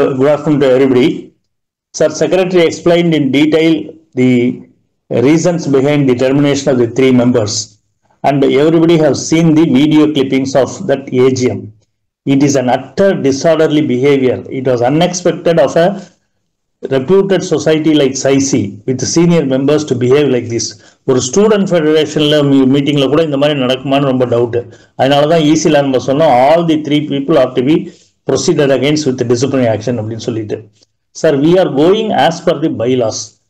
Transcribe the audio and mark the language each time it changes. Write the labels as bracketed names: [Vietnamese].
[English] Good afternoon to everybody. Sir, Secretary explained in detail the reasons behind the termination of the 3 members, and everybody have seen the video clippings of that AGM. It is an utter disorderly behavior. It was unexpected of a reputed society like SIC with senior members to behave like this. [Tamil] ஒரு student ஃபெடரேஷன்ல மீட்டிங்ல கூட இந்த மாதிரி நடக்குமான்னு ரொம்ப doubt. அதனாலதான் ஈஸியில் நம்ம சொன்னோம் [English] all the 3 people have to be proceeded against with disciplinary action [Tamil] அப்படின்னு சொல்லிட்டு. [English] Sir, we are going as per the bylaws.